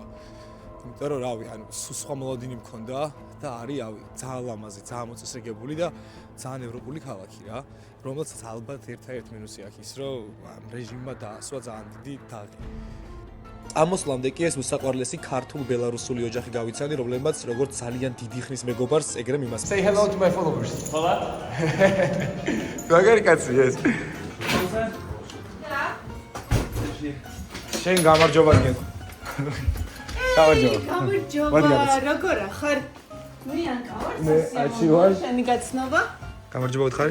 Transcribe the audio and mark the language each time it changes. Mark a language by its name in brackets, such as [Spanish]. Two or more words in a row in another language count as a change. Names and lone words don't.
[Georgian] იმიტომ რომ რავი, ანუ სხვა მოლოდინი მქონდა და არის ავი ძალიან ლამაზი, ძალიან მოწესრიგებული და ძალიან ევროპული ქალაქი რა, რომელსაც ალბათ ერთ-ერთი მინუსი აქვს ის, რომ რეჟიმმა დაასვა ძალიან დიდი თაღი. ამოსვლამდე კი ეს უსაყვარლესი ქართულ-ბელარუსული ოჯახი გავიცანი, რომლებმაც როგორც ძალიან დიდი ხნის მეგობარს ეგრე მიმასწრა. [English] Say hello to my followers. Hola. [Georgian] მაგარი კაცია ეს. შენ გამარჯობა გენ. გამარჯობა. როგორ ხარ? მიან გავარ. შენი გაცნობა? გამარჯობა უთხარი?